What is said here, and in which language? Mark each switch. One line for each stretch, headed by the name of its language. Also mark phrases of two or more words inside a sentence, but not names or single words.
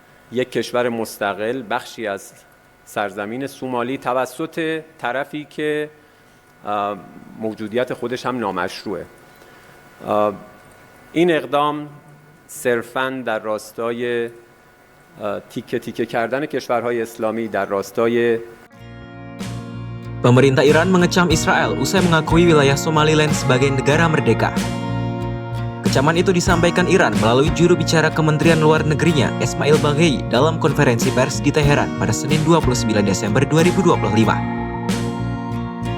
Persian: یک کشور مستقل بخشی از سرزمین سومالی توسط طرفی که موجودیت خودش هم نامشروعه. این اقدام صرفاً در راستای تیکه تیکه kardana کشورهای اسلامی در راستای
Indonesian: Pemerintah Iran mengecam Israel usai mengakui wilayah Somaliland sebagai negara merdeka. Kecaman itu disampaikan Iran melalui juru bicara Kementerian Luar Negerinya, Esmail Baghei, dalam konferensi pers di Teheran pada Senin 29 Desember 2025.